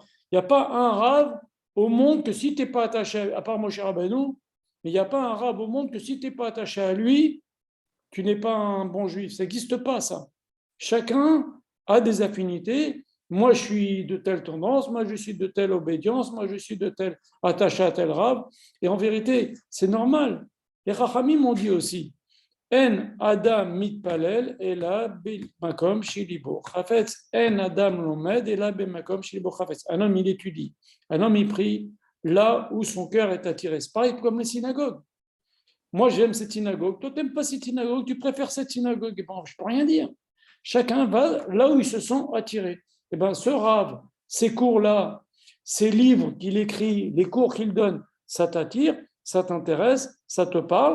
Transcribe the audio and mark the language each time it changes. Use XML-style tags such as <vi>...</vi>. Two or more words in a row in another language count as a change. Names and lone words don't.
<fr>Il n'y a pas un rave au monde que si tu n'es pas attaché, à part Moshe Rabbeinu, mais il n'y a pas un rave au monde que si tu n'es pas attaché à lui, tu n'es pas un bon juif. Ça n'existe pas, ça. Chacun a des affinités. Moi, je suis de telle tendance, moi, je suis de telle obédience, moi, je suis de tel attaché à tel rave. Et en vérité, c'est normal. Les Chachamim m'ont dit aussi,</fr> <he>אין אדם מתפלל אלא במקום שליבו חפץ. אין אדם לומד אלא במקום שליבו חפץ.</he> <fr>Un homme, il étudie. Un homme, il prie là où son cœur est attiré. C'est pareil comme les synagogues. Moi, j'aime cette synagogue. Toi, tu n'aimes pas cette synagogue. Tu préfères cette synagogue. Et bon, je ne peux rien dire. Chacun va là où ils se sont attirés. Et bien, ce rave, ces cours-là, ces livres qu'il écrit, les cours qu'il donne, ça t'attire, ça t'intéresse, ça te parle.</fr>